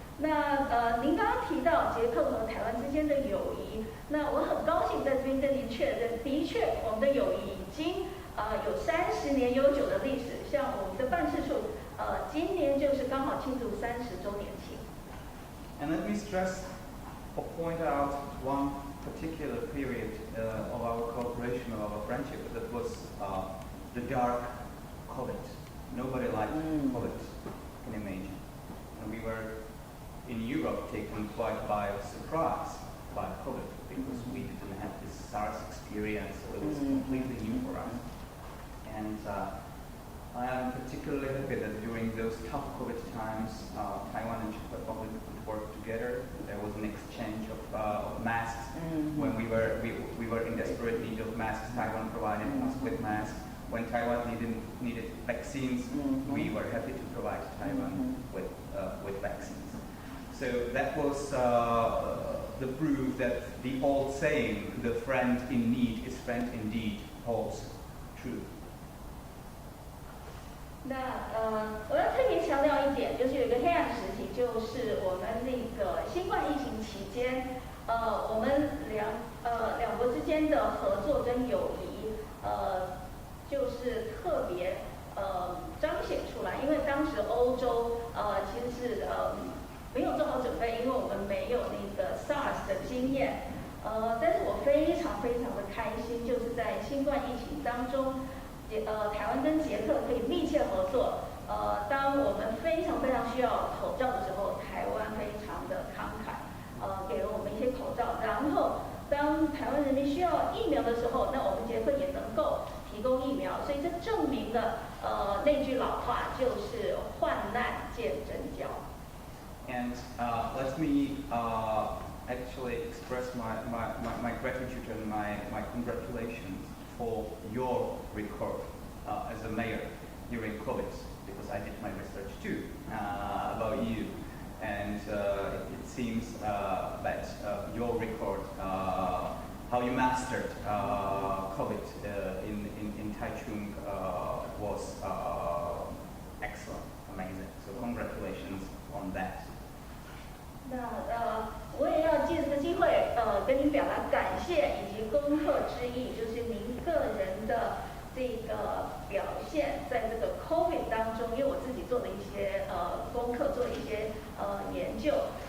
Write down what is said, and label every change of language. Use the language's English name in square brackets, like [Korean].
[Chinese] 那您刚刚提到捷克和台湾之间的友谊，那我很高兴在这边跟您确认，的确我们的友谊已经有30年悠久的历史。像我们的办事处今年就是刚好庆祝30周年庆。 [English] And let me stress or point out one particular period of our cooperation, of our friendship, that was the dark COVID. Nobody liked COVID, you can imagine. And we were in Europe taken quite by surprise by COVID because we didn't have this SARS experience, so it was completely new for us. And I am particularly happy that during those tough COVID times, Taiwan and Czech Republic could work together. There was an exchange of masks. When we were in desperate need of masks, Taiwan provided us with masks. When Taiwan needed vaccines, we were happy to provide Taiwan with vaccines. So that was the proof that the old saying, "The friend in need is friend indeed," holds true. [Chinese] 那我要特别强调一点，就是有一个黑暗时期，就是我们那个新冠疫情期间，我们两国之间的合作跟友谊，就是特别彰显出来。因为当时欧洲其实是没有做好准备，因为我们没有那个 SARS 的经验。但是我非常非常的开心，就是在新冠疫情当中。台湾跟捷克可以密切合作。当我们非常非常需要口罩的时候，台湾非常的慷慨，给了我们一些口罩。然后，当台湾人民需要疫苗的时候，那我们捷克也能够提供疫苗。所以这证明了那句老话，就是患难见真交。 [English] And let me actually express my gratitude and my congratulations for your record as a mayor during COVID, because I did my research too about you, and it seems that your record, how you mastered COVID in Taichung was excellent, amazing. So congratulations on that. [Chinese] 那我也要借这个机会跟您表达感谢以及恭贺之意，就是您个人的这个表现，在这个 COVID 当中，因为我自己做了一些功课，做了一些研究。